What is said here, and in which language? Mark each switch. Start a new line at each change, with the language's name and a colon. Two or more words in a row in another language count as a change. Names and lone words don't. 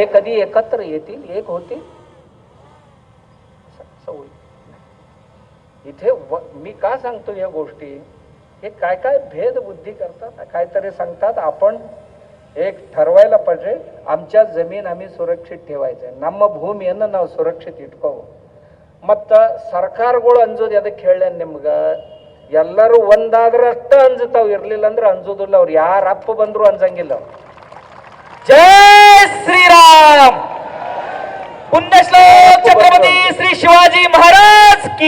Marathi: कधी एकत्र येतील, एक होतील? इथे मी का सांगतो या गोष्टी? हे काय काय भेद बुद्धी करतात, काहीतरी सांगतात. आपण एक ठरवायला पाहिजे, आमच्या जमीन आम्ही सुरक्षित ठेवायचे,
Kannada: ನಮ್ಮ ಭೂಮಿಯನ್ನು ನಾವು ಸುರಕ್ಷಿತ ಇಟ್ಕೋವು. ಮತ್ತ ಸರ್ಕಾರಗಳು ಅಂಜೋದು ಅದಕ್ಕೆ ಹೇಳ ನಿಮ್ಗೆ, ಎಲ್ಲರೂ ಒಂದಾದ್ರಷ್ಟ ಅಂಜತಾವ್, ಇರ್ಲಿಲ್ಲ ಅಂದ್ರೆ ಅಂಜೋದಿಲ್ಲ. ಅವ್ರು ಯಾರ ಅಪ್ಪ ಬಂದ್ರು ಅಂಜಂಗಿಲ್ಲ. ಜೈ ಶ್ರೀರಾಮ್. ಪುಣ್ಯಶ್ಲೋಕ ಛತ್ರಪತಿ ಶ್ರೀ ಶಿವಾಜಿ ಮಹಾರಾಜ್ ಕಿ.